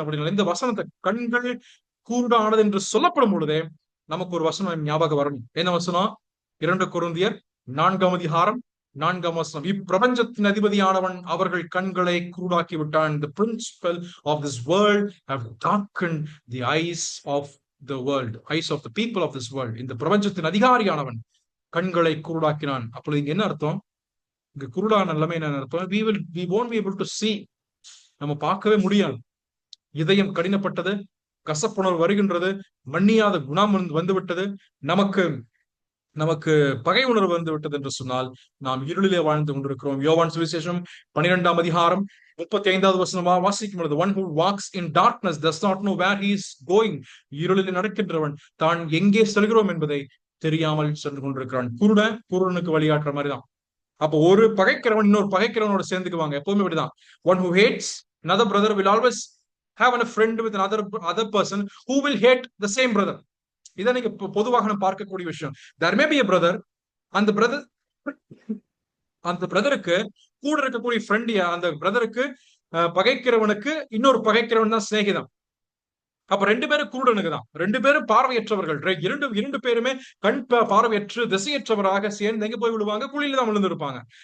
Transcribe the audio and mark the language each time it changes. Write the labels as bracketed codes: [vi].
[ta] இந்த வசனத்தை கண்கள் குருடானது என்று சொல்லப்படும் பொழுதே நமக்கு ஒரு வசனம் ஞாபகம் வரணும். என்ன வசனம்? 2 கொரிந்தியர் 4ஆம் அதிகாரம் 4ஆம் வசனம். இப்பிரபஞ்சத்தின் அதிபதியானவன் அவர்கள் கண்களை குருடாக்கி விட்டான். [en] the principle of this world have darkened the eyes of the world, eyes of the people of this world. [ta] இந்த பிரபஞ்சத்தின் அதிகாரியானவன் கண்களை குருடாக்கினான். அப்பொழுது இங்க என்ன அர்த்தம்? இங்க குருடான நிலைமை என்ன அர்த்தம்? [en] we won't be able to see. [ta] நம்ம பார்க்கவே முடியாது. இதயம் கடினப்பட்டது, கசப்புணர்வு வருகின்றது, மன்னியாத குணம் வந்துவிட்டது, நமக்கு பகை உணர்வு வந்து விட்டது என்று சொன்னால் நாம் இருளிலே வாழ்ந்து கொண்டிருக்கிறோம். யோவான் சுவிசேஷம் 12ஆம் அதிகாரம் 35வது வசனமா வாசிக்கும் பொழுது, [en] one who walks in darkness does not know where he is going. [ta] இருளிலே நடக்கின்றவன் தான் எங்கே செல்கிறோம் என்பதை தெரியாமல் சென்று கொண்டிருக்கிறான். குருடனுக்கு வழிகாட்டுற மாதிரிதான். அப்போ ஒரு பகைக்கிறவன் இன்னொரு பகைக்கிறவனோட சேர்ந்துக்குவாங்க. எப்பவுமே இப்படிதான். [en] one who hates another brother will always have a friend with another person who will hate the same brother. [ta] இதை நீங்க பொதுவாக நம்ம பார்க்கக்கூடிய விஷயம். [en] there may be a brother, [ta] அந்த பிரதருக்கு கூட இருக்கக்கூடிய ஃப்ரெண்ட், அந்த பிரதருக்கு பகைக்கிறவனுக்கு இன்னொரு பகைக்கிறவன் தான் சிநேகிதம். அப்ப ரெண்டு பேரும் குருடனுக்கு தான், ரெண்டு பேரும் பார்வையற்றவர்கள், இரண்டு இரண்டு பேருமே கண் பார்வையற்று திசையற்றவராக சேர்ந்து எங்க போய் விழுவாங்க? குழியில தான் விழுந்திருப்பாங்க.